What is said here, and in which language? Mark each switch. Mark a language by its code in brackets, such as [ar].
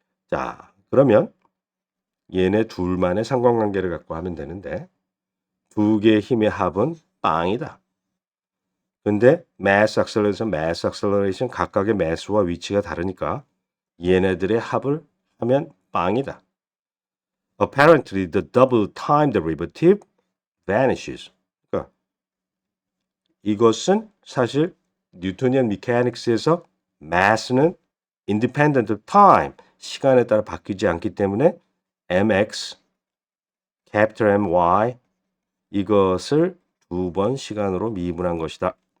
[ko] 자, 그러면 얘네 둘만의 상관관계를 갖고 하면 되는데 두 개의 힘의 합은 빵이다. 근데 mass acceleration 각각의 mass와 위치가 다르니까 얘네들의 합을 하면 빵이다. [en] Apparently the double time derivative vanishes. [ko] 그러니까 이것은 사실 뉴토니안 메카닉스에서 mass는 [en] independent of time, [ko] 시간에 따라 바뀌지 않기 때문에 mx, capital My 이것을 두 번 시간으로 미분한 것이다.